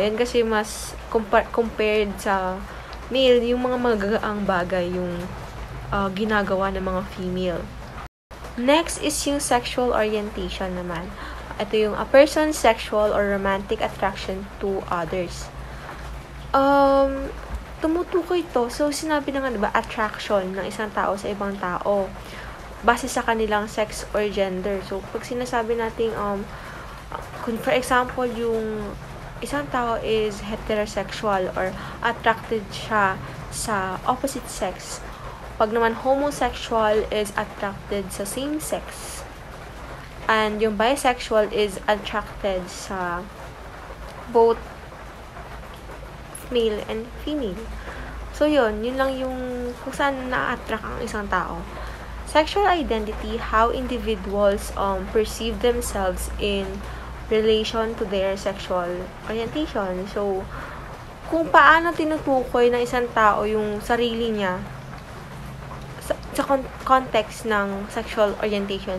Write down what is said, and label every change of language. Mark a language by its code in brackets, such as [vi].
[tl] Yan kasi mas compared sa male, yung mga magagaang bagay yung ginagawa ng mga female. [en] Next is yung sexual orientation naman. [tl] Ito yung [en] a person's sexual or romantic attraction to others. [tl] Tumutukoy to. So, sinabi na nga, diba, attraction ng isang tao sa ibang tao base sa kanilang sex or gender. So, pag sinasabi natin, kung for example, yung isang tao [en] is heterosexual or attracted [tl] siya sa opposite sex. Pag naman homosexual is attracted sa same sex. [en] And yung bisexual is attracted sa both male and female. [tl] So, yun lang yung kung saan na-attract ang isang tao. [en] Sexual identity, how individuals perceive themselves in relation to their sexual orientation. [tl] So, kung paano tinutukoy ng isang tao yung sarili niya sa context ng sexual orientation.